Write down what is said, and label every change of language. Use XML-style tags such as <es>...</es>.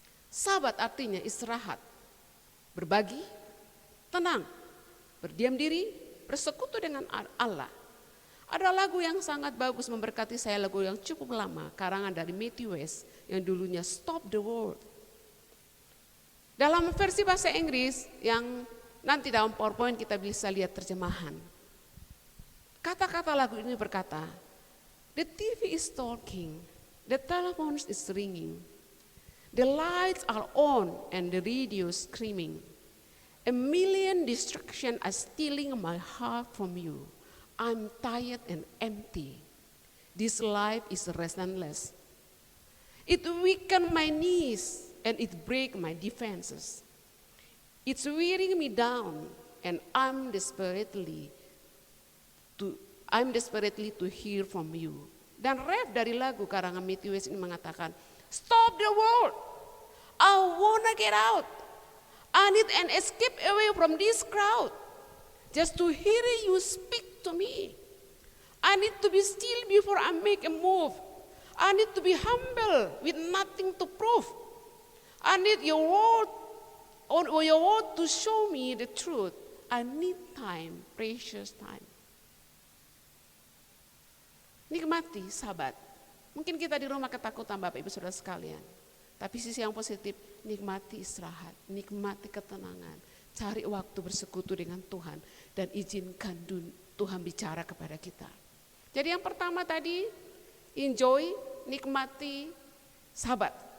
<id>Sabat artinya istirahat, berbagi, tenang, berdiam diri, bersekutu dengan Allah. Ada lagu yang sangat bagus memberkati saya, lagu yang cukup lama, karangan dari Matthew West yang dulunya Stop the World. Dalam versi bahasa Inggris yang nanti dalam PowerPoint kita bisa lihat terjemahan. Kata-kata lagu ini berkata,</id> <en>the TV is talking, the telephone is ringing, the lights are on and the radio is screaming. A million distractions are stealing my heart from you. I'm tired and empty. This life is restless. It weakens my knees and it breaks my defenses. It's wearing me down and I'm desperately to hear from you.</en> <id>Dan ref dari lagu karangan Matthew West ini mengatakan,</id> <en>stop the world. I wanna get out. I need an escape away from this crowd. Just to hear you speak to me. I need to be still before I make a move. I need to be humble with nothing to prove. I need your word to show me the truth. I need time, precious time.</en> <id>Nikmati sabat. Mungkin kita di rumah ketakutan Bapak Ibu Saudara sekalian. Tapi sisi yang positif, nikmati istirahat, nikmati ketenangan. Cari waktu bersekutu dengan Tuhan dan izinkan Tuhan bicara kepada kita. Jadi yang pertama tadi, enjoy, nikmati sabat.</id>